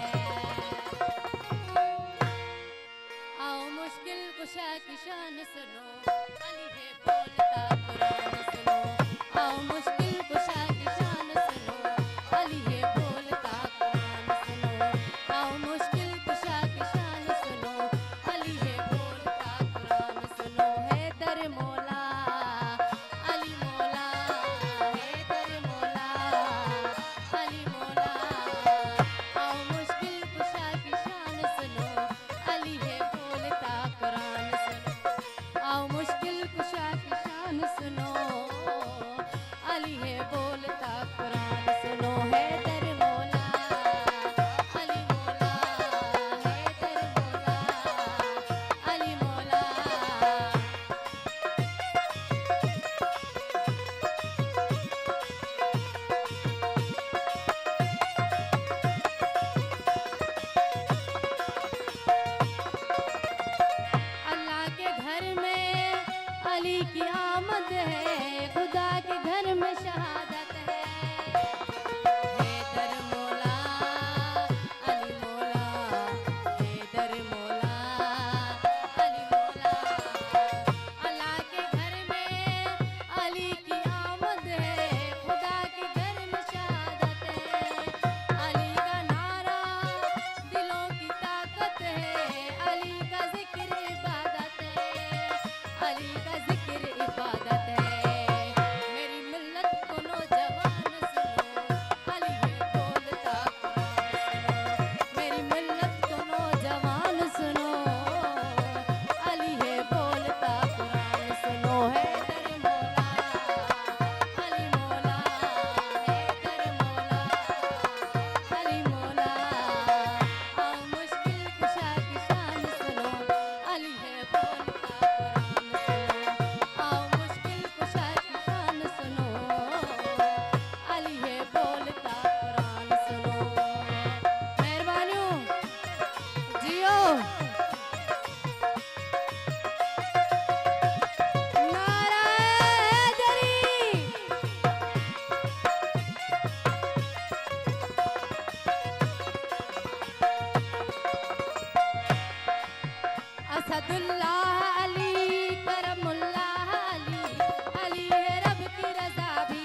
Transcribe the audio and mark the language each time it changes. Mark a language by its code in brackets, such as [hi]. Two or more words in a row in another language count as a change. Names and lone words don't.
[ur] آؤ مشکل کشا کی شان سنو، علی ہے بولتا قرآن سنو. آؤ مشکل کشا کی شان سنو، علی ہے بولتا قرآن سنو. آؤ مشکل کشا کی شان سنو، علی ہے بولتا قرآن سنو. حیدر مولا علی مولا، حیدر مولا علی مولا. آؤ مشکل کشا کی شان سنو، علی ہے بولتا قرآن سنو. آؤ مشکل کشا کی شان سنو، علی ہے بولتا قرآن سنو. حیدر مولا علی مولا، حیدر مولا علی مولا. اللہ کے گھر میں علی کی آمد ہے، خدا کے گھر میں شہادت ہے. حیدر مولا علی مولا، حیدر مولا علی مولا. اللہ کے گھر میں علی کی آمد ہے، خدا کے گھر میں شہادت ہے. علی کا نعرہ دلوں کی طاقت ہے، علی کا ذکر عبادت ہے، علی کا ذکر عبادت ہے. میری ملت کو نوجوان سنو، علی ہے بولتا قرآن سنو. میری ملت کو نوجوان سنو، علی ہے بولتا قرآن سنو. حیدر مولا علی مولا، حیدر مولا علی مولا. آؤ مشکل کشا کی شان سنو، علی ہے بولتا قرآن سنو. آؤ مشکل کشا کی شان سنو، علی ہے بولتا قرآن سنو. [sd] मेहरबानी जियो। [ur] نعرہ حیدری اسد اللہ علی کرم اللہ علی، علی ہے رب کی رضا بھی.